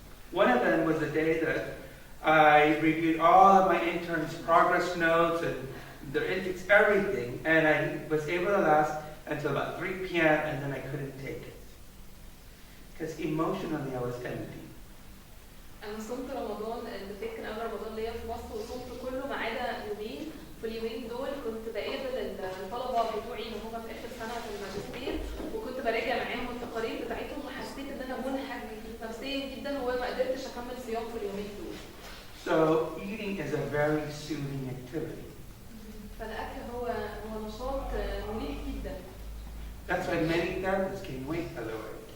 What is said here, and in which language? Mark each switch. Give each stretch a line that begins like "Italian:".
English: One of them was the day that I reviewed all of my interns' progress notes and their intakes, everything, and I was able to last until about 3 p.m. and then I couldn't take it. Because emotionally I was empty.
Arabic: أنا صمت رمضان الفكرة أول رمضان ليا في مصر وصمت كله ما عدا يومين. في اليومين دول كنت بقابل الطلبة بتوعي اللي هم في آخر سنة في الماجستير وكنت براجع معاهم التقارير بتاعتهم وحسيت إن أنا منهك نفسيا جدا وما قدرتش أكمل صيام في اليومين دول.
English: So eating is a very soothing activity.
Arabic: فالأكل هو نشاط مريح جدا.
English: That's why many therapists gain weight, by the way.